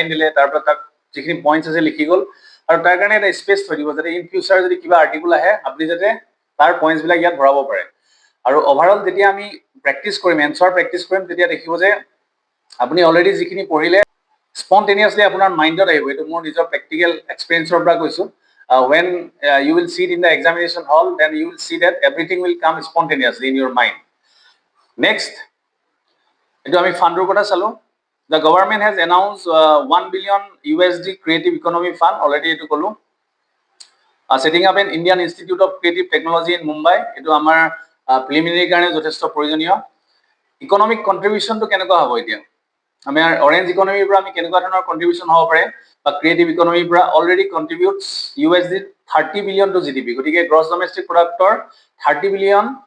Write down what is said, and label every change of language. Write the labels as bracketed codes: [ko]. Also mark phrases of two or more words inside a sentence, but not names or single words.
[as] দিলে তাৰপৰা তাক যিখিনি পইণ্টছ আছে লিখি গ'ল আৰু তাৰ কাৰণে এটা স্পেচ থৈ দিব যাতে [en] in future [as] যদি কিবা আৰ্টিকল আহে আপুনি যাতে তাৰ পইণ্টছবিলাক ইয়াত ভৰাব পাৰে আৰু ওভাৰঅল যেতিয়া আমি প্ৰেক্টিছ কৰিম [en] answer practice [as] কৰিম তেতিয়া দেখিব যে আপুনি অলৰেডি যিখিনি পঢ়িলে স্পন্টেনিয়াছলি আপোনাৰ মাইণ্ডত আহিব এইটো মোৰ নিজৰ [en] practical experienceৰ [as] পৰা কৈছোঁ [en] when you will see it in the examination hall then you will see that everything will come spontaneously in your mind next [as] এইটো আমি ফাণ্ডৰ কথা চালোঁ [en] the government has announced 1 billion USD creative economy fund already [as] এইটো ক'লোঁ [en] setting up an Indian Institute of Creative Technology in Mumbai [as] এইটো আমাৰ প্ৰিলিমিনাৰী কাৰণে যথেষ্ট প্ৰয়োজনীয় [en] economic contributionটো [as] কেনেকুৱা হ'ব এতিয়া আমাৰ [en] orange economyৰ [as] পৰা আমি কেনেকুৱা ধৰণৰ কণ্ট্ৰিবিউশ্যন হ'ব পাৰে বা [en] creative economyৰ [as] পৰা [en] already contributes USD 30 billion to GDP [as] গতিকে [en] gross domestic productৰ $30 billion